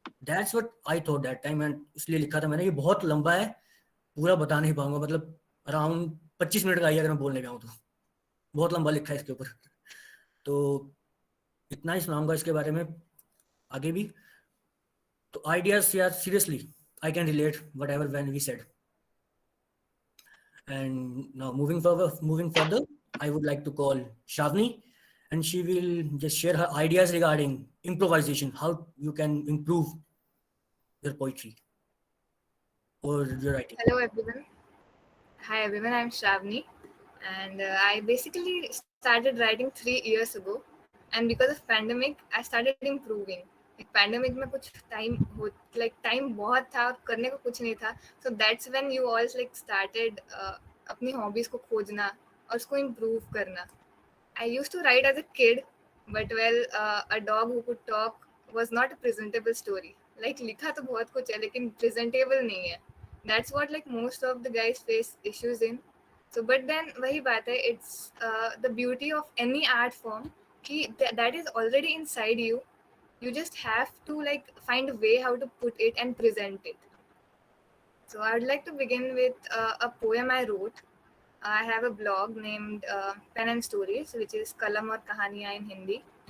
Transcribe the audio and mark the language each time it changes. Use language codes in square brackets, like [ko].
[en] that's what I thought that time, and [hi] इसलिए लिखा था मैंने। ये बहुत लंबा है, पूरा बता नहीं पाऊंगा, मतलब अराउंड 25 मिनट का ही अगर मैं बोलने जाऊँ तो, बहुत लंबा लिखा है इसके ऊपर। तो इतना ही सुनाऊंगा इसके बारे में आगे भी। [en] तो आइडियाज यार, seriously I can relate whatever when we said. And now moving further, I would like to call Shavni, and she will just share her ideas regarding improvisation, how you can improve your poetry or your writing. Hello everyone. Hi everyone, I'm Shravani, and I basically started writing 3 years ago. And because of pandemic, I started improving. [hi] Like pandemic में कुछ time बहुत था, करने को कुछ नहीं था. [en] So that's when you all like started [hi] अपनी hobbies को खोजना और उसको improve करना. [en] I used to write as a kid, but a dog who could talk was not a presentable story. [hi] Like लिखा तो बहुत कुछ है, लेकिन presentable नहीं है. [en] That's what like most of the guys face issues in. So, but then [hi] वही बात है, [en] it's the beauty of any art form कि that is already inside you. You just have to like find a way how to put it and present it. So I would like to begin with a poem I wrote. I have a blog named Pen and Stories, which is Kalam or Kahaniya in Hindi.